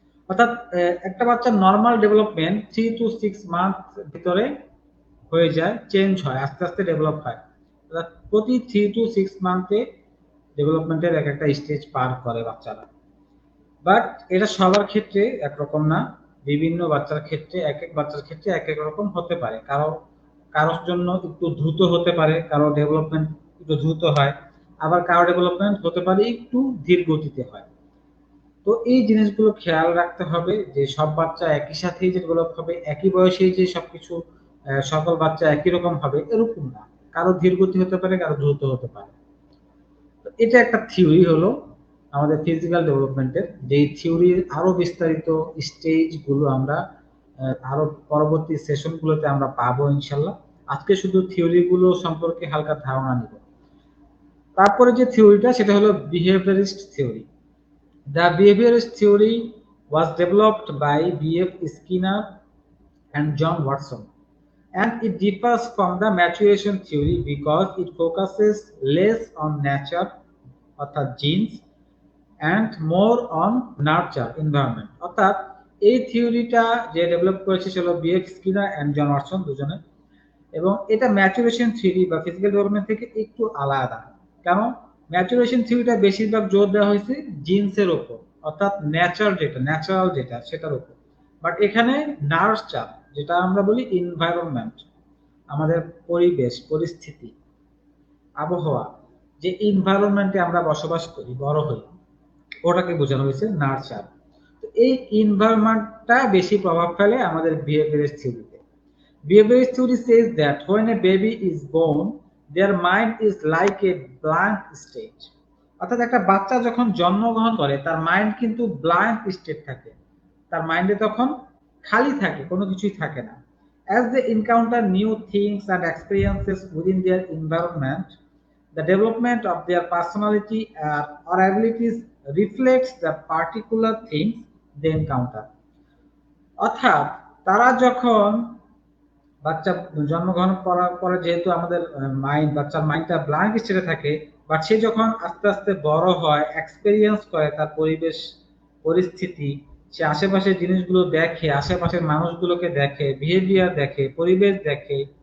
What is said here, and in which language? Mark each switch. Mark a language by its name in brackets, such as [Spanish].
[Bangla] অর্থাৎ একটা বাচ্চার নর্মাল ডেভেলপমেন্ট 3 to 6 মান্থ ভিতরে হয়ে যায়, চেঞ্জ হয়, আস্তে আস্তে ডেভেলপ হয়। অর্থাৎ প্রতি 3 to 6 মান্থে ডেভেলপমেন্টের এক একটা স্টেজ পার করে বাচ্চারা। বাট এটা সবার ক্ষেত্রে একরকম না, বিভিন্ন বাচ্চার ক্ষেত্রে এক এক বাচ্চার ক্ষেত্রে এক এক রকম হতে পারে। কারোর জন্য একটু দ্রুত হতে পারে, কারো ডেভেলপমেন্ট একটু দ্রুত হয়, আবার কারো ডেভেলপমেন্ট হতে পারে একটু ধীর গতিতে হয়। তো এই জিনিসগুলো খেয়াল রাখতে হবে যে সব বাচ্চা একই সাথেই যে ডেভেলপ হবে, একই বয়সেই যে সবকিছু সকল বাচ্চা একই রকম হবে এরকম না, কারো ধীর গতি হতে পারে, কারো দ্রুত হতে পারে। তো এটা একটা থিওরি হলো আমাদের ফিজিক্যাল ডেভেলপমেন্টের। যেই থিওরির আরো বিস্তারিত স্টেজ গুলো আমরা আরো পরবর্তী সেশন গুলোতে আমরা পাবো ইনশাল্লাহ। আজকে শুধু থিওরি গুলো সম্পর্কে হালকা ধারণা নিব। তারপরে যে থিওরিটা সেটা হলো বিহেভিয়ারিস্ট theory. [English] The behaviorist theory was developed by B.F. Skinner and John Watson, and it differs from the maturation theory because it focuses less on nature, অর্থাৎ genes, and more on nurture, environment. [Bangla] অর্থাৎ এই থিওরিটা যে develop করেছে সেটা হলো B.F. Skinner and John Watson দুজনে, এবং এটা ম্যাচুরেশন থিওরি বা ফিজিক্যাল ডেভেলপমেন্ট থেকে একটু আলাদা। কেন? ম্যাচুরেশন থিওরিটা বেশিরভাগ জোর দেওয়া হয়েছে জিন্সের উপর, অর্থাৎ ন্যাচারাল যেটা সেটার উপর। বাট এখানে নার্চার, যেটা আমরা বলি এনভায়রনমেন্ট, আমাদের পরিবেশ, পরিস্থিতি, আবহাওয়া, যে এনভায়রনমেন্টে আমরা বসবাস করি, বড় হই, ওটাকে বোঝানো হয়েছে নার্চার। তো এই এনভায়রনমেন্টটা বেশি প্রভাব ফেলে আমাদের behaviour থিওরিতে। [English] Behaviorist theory says that when a baby is born, their mind is like a blank state. [Bangla] অর্থাৎ একটা বাচ্চা যখন জন্মগ্রহণ করে তার মাইন্ড কিন্তু ব্ল্যাঙ্ক স্টেট থাকে, তার মাইন্ডে তখন খালি থাকে, কোনো কিছুই থাকে না। [English] As they encounter new things and experiences within their environment, the development of their personality or abilities reflects the particular things they encounter. [Bangla] অর্থাৎ তারা যখন বাচ্চা জন্মগ্রহণ করার পরে যেহেতু আমাদের বাচ্চার মাইন্ডটা ব্ল্যাঙ্ক স্টেটে থাকে, বাট সে যখন আস্তে আস্তে বড় হয়, এক্সপেরিয়েন্স করে তার পরিবেশ পরিস্থিতি, সে আশেপাশের জিনিসগুলো দেখে, আশেপাশের মানুষগুলোকে দেখে, বিহেভিয়ার দেখে, পরিবেশ দেখে,